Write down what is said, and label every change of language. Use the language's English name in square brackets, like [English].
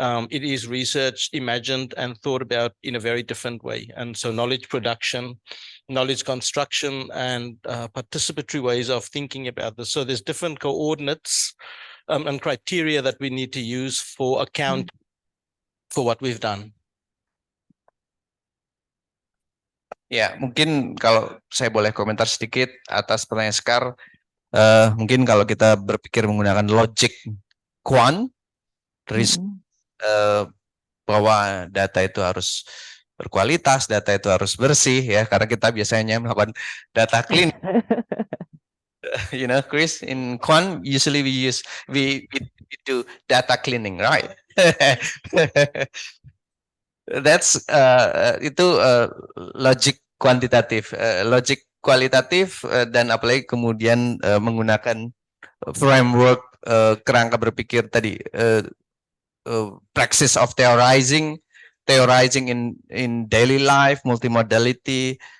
[English] It is research imagined and thought about in a very different way. And so knowledge production, knowledge construction, and participatory ways of thinking about this. So there's different coordinates and criteria that we need to use for account for what we've done. [Indonesian] Ya, mungkin kalau saya boleh komentar sedikit atas pertanyaan Sekar, mungkin kalau kita berpikir menggunakan logic quant, bahwa data itu harus berkualitas, data itu harus bersih, ya, karena kita biasanya melakukan data cleaning. [English] You know, Chris, in quant usually we do data cleaning, right? [Indonesian] That's itu logic kuantitatif, logic kualitatif, dan apalagi kemudian menggunakan framework kerangka berpikir tadi, [English] practice of theorizing in daily life, [Indonesian] multimodality.